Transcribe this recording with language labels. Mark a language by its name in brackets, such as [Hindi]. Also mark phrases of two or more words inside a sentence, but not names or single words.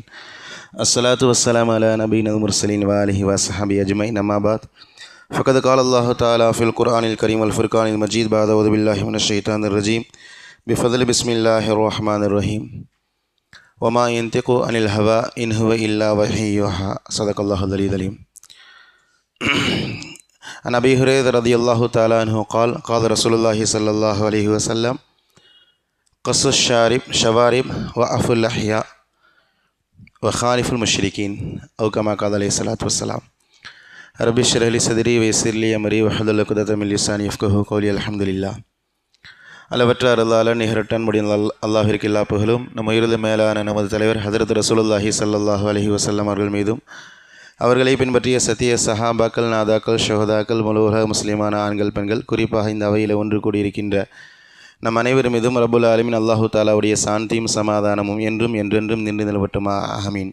[Arabic] الصلاة والسلام على نبي المرسلين و آله وصحبه أجمعين. أما بعد. فقد قال الله تعالى في القرآن الكريم و الفرقان المجيد بعد أعوذ بالله من الشيطان الرجيم. بفضل بسم الله الرحمن الرحيم. وما ينطق عن الهوى إن هو إلا وحي يوحى. صدق الله العلي العليم. عن أبي هريرة رضي الله تعالى عنه قال قال رسول الله صلى الله عليه وسلم قص الشارب شوارب وعف اللحية وخالف المشركين أو كما قال عليه الصلاة والسلام. رب اشرح لي صدري ويسر لي أمري واحلل عقدة من لساني يفقهوا قولي. الحمد لله. [Tamil] அளவற்ற அருளாளன் நிகரட்டன் முடிந்த அல்லாஹ்விற்கு எல்லா புகழும் நம் உயிரிழந்த மேலான நமது தலைவர் ஹதரத் [Arabic] رسول الله صلى الله عليه وسلم [Tamil] அவர்கள் மீதும் அவர்களை பின்பற்றிய சத்திய சஹாபாக்கள், நாதாக்கள், ஷஹதாக்கள், முழுவக முஸ்லிமான ஆண்கள், பெண்கள், குறிப்பாக இந்த அவையில் ஒன்று கூடியிருக்கின்ற நம் அனைவரும் மீதும் [Arabic] رب العالمين الله [Tamil] தாலாவுடைய சாந்தியும் சமாதானமும் என்றும் என்றென்றும் நின்று நிலவட்டுமா ஆமீன்.